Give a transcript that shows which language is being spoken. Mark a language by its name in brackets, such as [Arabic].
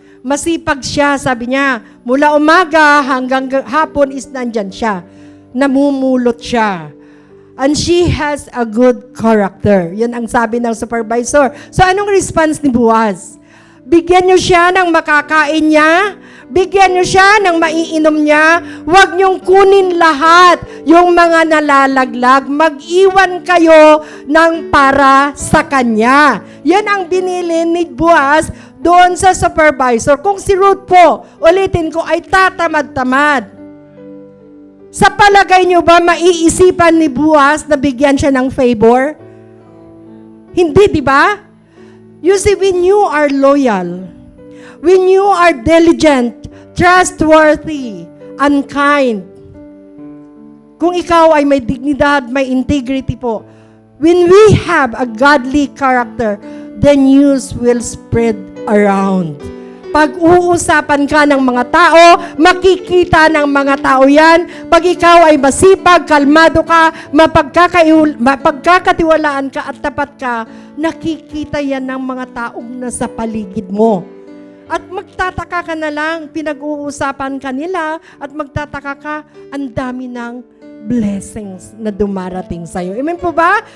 [Filipino] Masipag siya, sabi niya. Mula umaga hanggang hapon is nandyan siya. Namumulot siya. [English] And she has a good character. [Filipino] Yan ang sabi ng supervisor. So anong response ni Boaz? Bigyan niyo siya ng makakain niya. Bigyan niyo siya ng maiinom niya. Huwag niyong kunin lahat yung mga nalalaglag. Mag-iwan kayo ng para sa kanya. Yan ang binili ni Boaz doon sa supervisor. Kung si Ruth po, ulitin ko, ay tatamad-tamad. Sa palagay niyo ba maiisipan ni Boaz na bigyan siya ng favor? Hindi, di ba? [English] You see, when you are loyal, when you are diligent, trustworthy, and kind, [Filipino] kung ikaw ay may dignidad, may integrity po, [English] when we have a godly character, the news will spread around. [Filipino] Pag-uusapan ka ng mga tao, makikita ng mga tao yan. Pag ikaw ay masipag, kalmado ka, mapagkakatiwalaan ka at tapat ka, nakikita yan ng mga taong nasa paligid mo. At magtataka ka na lang, pinag-uusapan ka nila, at magtataka ka, ang dami ng blessings na dumarating sa'yo. Amen po ba?